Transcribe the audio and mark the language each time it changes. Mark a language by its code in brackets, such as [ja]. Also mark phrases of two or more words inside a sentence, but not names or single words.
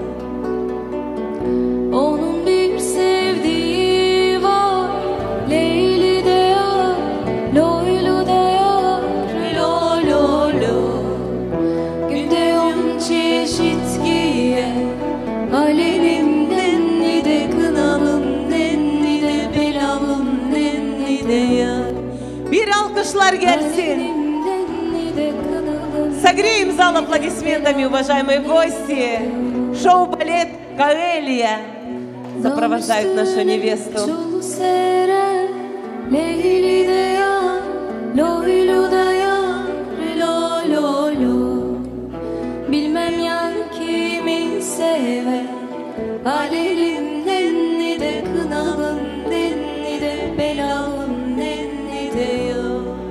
[tr] Onun bir sevdiği var Leyli de yar Loylu da yar Lo lo lo Günde on çeşit giyer Alelim nenni de kınalım nenni de belalım nenni de yar. Bir alkışlar gelsin. [ru] Согреем зал аплодисментами, уважаемые гости. Шоу-балет «Каэлия» сопровождает нашу невесту. [tr] Leyli de yar, loylu da yar, lo lo lo. Bilmem yar kimi sever. Alelim nenni de kınalım nenni de belalım nenni de yar.